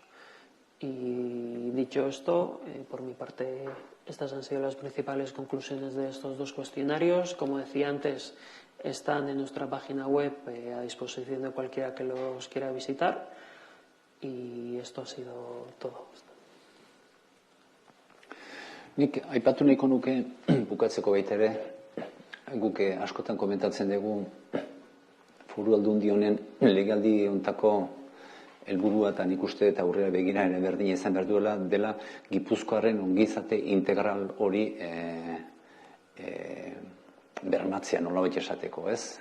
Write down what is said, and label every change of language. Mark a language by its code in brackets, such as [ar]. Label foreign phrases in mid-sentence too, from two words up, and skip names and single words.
[es] Y dicho esto, por mi parte, estas han sido las principales conclusiones de estos dos cuestionarios. Como decía antes, están en nuestra página web a disposición de cualquiera que los quiera visitar. Y esto ha sido todo. [eu] Nik aipatu nahiko nuke bukatzeko baita ere, guk askotan komentatzen dugu Foru Aldundi honen legealdi hontako helburua eta nik uste eta aurrera begira ere berdina izan behar duela dela Gipuzkoarren ongizate integral hori bermatzea nolabait esateko, ez?